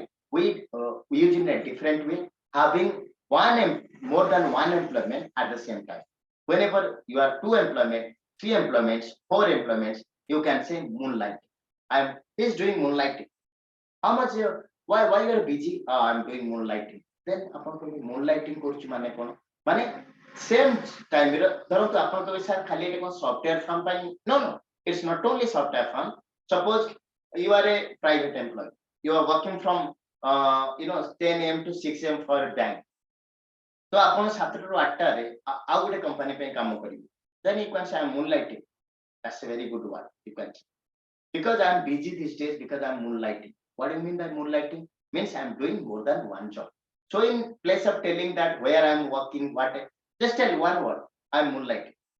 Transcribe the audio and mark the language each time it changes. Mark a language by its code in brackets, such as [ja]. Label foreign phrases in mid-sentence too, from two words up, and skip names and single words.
[en] We use it in a different way, having more than one employment at the same time. Whenever you are 2 employment, 3 employments, 4 employments, you can say moonlight. He's doing moonlighting. How much why you are busy? I'm doing moonlighting. Then upon moonlighting [or] କରୁଛି ମାନେ କ'ଣ? ମାନେ [en] same time [or] ଧରନ୍ତୁ ଆପଣ କହିବେ ସାର୍ ଖାଲି ଏଟା କ'ଣ [en] software firm [or] ପାଇଁ? [en] No, it's not only software firm. Suppose you are a private employee. You are working from 10 a.m. to 6 a.m. for a bank. [or] So ଆପଣ 7 ରୁ 8 ରେ ଆଉ ଗୋଟେ company ପାଇଁ କାମ କରିବେ. [en] Then you can say I'm moonlighting. That's a very good word. You can say. Because I'm busy these days, because I'm moonlighting. What do you mean by moonlighting? Means I'm doing more than one job. So in place of telling that where I'm working, just tell one word, I'm moonlighting.